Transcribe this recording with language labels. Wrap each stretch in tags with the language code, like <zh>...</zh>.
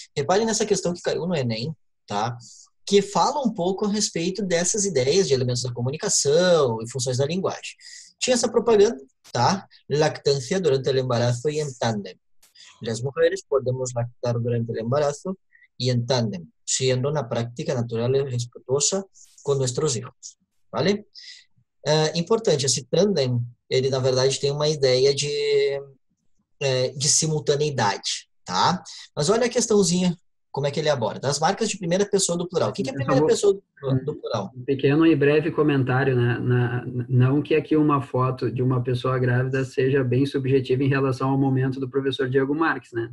<pt>Reparem nessa questão que caiu no Enem, tá? Que fala um pouco a respeito dessas ideias de elementos da comunicação e funções da linguagem. Tinha essa propaganda, tá?</pt> <es>Lactancia durante el embarazo y en tándem. Las mujeres podemos lactar durante el embarazo y en tándem, siendo una práctica natural y respetuosa con nuestros hijos, ¿vale?</es> <pt>Importante, esse tándem, ele na verdade tem uma ideia de simultaneidade, tá? Mas olha a questãozinha, como é que ele aborda. As marcas de primeira pessoa do plural. O que é a primeira pessoa do plural? Um pequeno e breve comentário, né? Não que aqui uma foto de uma pessoa grávida seja bem subjetiva em relação ao momento do professor Diego Marques, né?</pt>